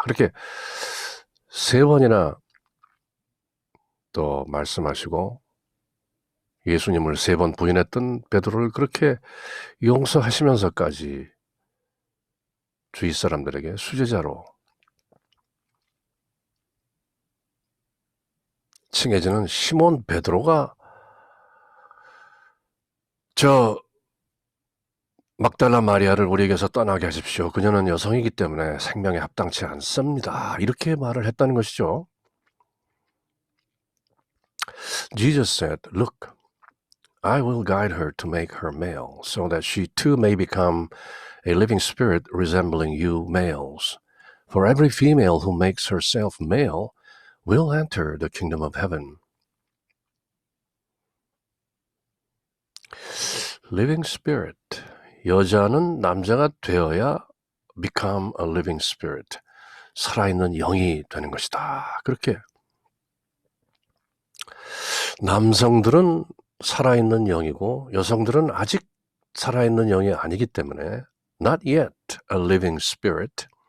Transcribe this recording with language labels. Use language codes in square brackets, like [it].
[ko] 그렇게 3번이나 또 말씀하시고 예수님을 3번 부인했던 베드로를 그렇게 용서하시면서까지 주위 사람들에게 수제자로 칭해지는 시몬 베드로가 저 막달라 마리아를 우리에게서 떠나게 하십시오. 그녀는 여성이기 때문에 생명에 합당치 않습니다. 이렇게 말을 했다는 것이죠. [en] Jesus said, Look, I will guide her to make her male, so that she too may become a living spirit resembling you males. For every female who makes herself male will enter the kingdom of heaven. Living spirit. [ko] 여자는 남자가 되어야 [en] become a living spirit. [ko] 살아있는 영이 되는 것이다. 그렇게. 남성들은 살아있는 영이고 여성들은 아직 살아있는 영이 아니기 때문에 [en] not yet a living spirit.